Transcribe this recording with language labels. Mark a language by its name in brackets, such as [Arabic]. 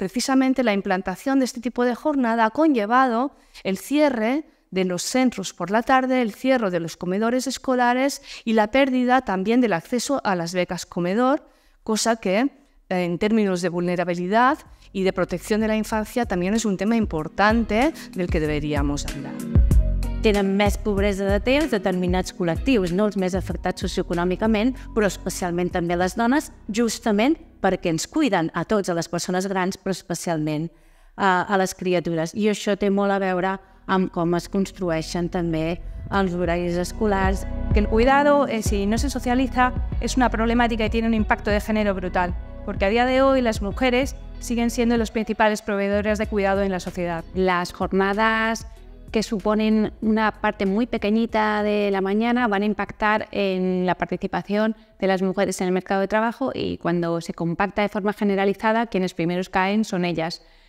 [Spanish] Precisamente la implantación de este tipo de jornada ha conllevado el cierre de los centros por la tarde, el cierre de los comedores escolares y la pérdida también del acceso a las becas comedor, cosa que en términos de vulnerabilidad y de protección de la infancia también és un tema importante del que deberíamos hablar. [Catalan] Tenen més pobresa de temps determinats col·lectius, no els més afectats socioeconòmicament, però especialment també les dones, justament perquè ens cuiden a tots, a les persones grans, però especialment a les criatures. I això té molt a veure amb com es construeixen també els horaris escolars. [Spanish] Que el cuidado, si no se socializa, es una problemática y tiene un impacto de género brutal, porque a día de hoy las mujeres siguen siendo los principales proveedores de cuidado en la sociedad. Las jornadas que suponen una parte muy pequeñita de la mañana van a impactar en la participación de las mujeres en el mercado de trabajo, y cuando se compacta de forma generalizada, quienes primeros caen son ellas.